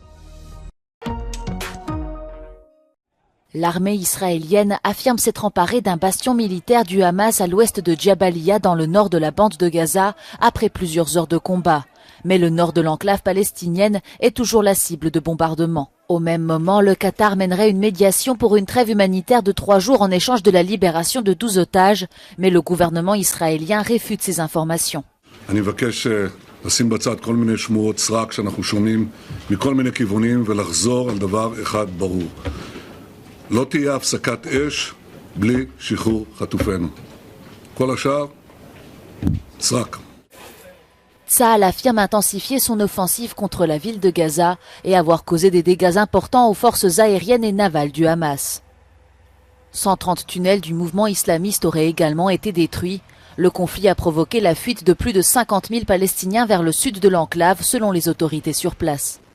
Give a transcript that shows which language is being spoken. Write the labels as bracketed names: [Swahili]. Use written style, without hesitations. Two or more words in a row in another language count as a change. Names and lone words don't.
[French] L'armée israélienne affirme s'être emparée d'un bastion militaire du Hamas à l'ouest de Jabalia dans le nord de la bande de Gaza après plusieurs heures de combat. Mais le nord de l'enclave palestinienne est toujours la cible de bombardements. Au même moment, le Qatar mènerait une médiation pour une trêve humanitaire de 3 jours en échange de la libération de 12 otages, mais le gouvernement israélien réfute ces informations. [Hebrew] לשים בצד כל מיני שמועות סרק שאנחנו שומעים מכל מיני כיוונים ולחזור על דבר אחד ברור. לא תהיה הפסקת אש בלי שחרור חטופינו. כל השאר, סרק. [French] Tsahal affirme intensifier son offensive contre la ville de Gaza et avoir causé des dégâts importants aux forces aériennes et navales du Hamas. 130 tunnels du mouvement islamiste auraient également été détruits. Le conflit a provoqué la fuite de plus de 50 000 Palestiniens vers le sud de l'enclave, selon les autorités sur place.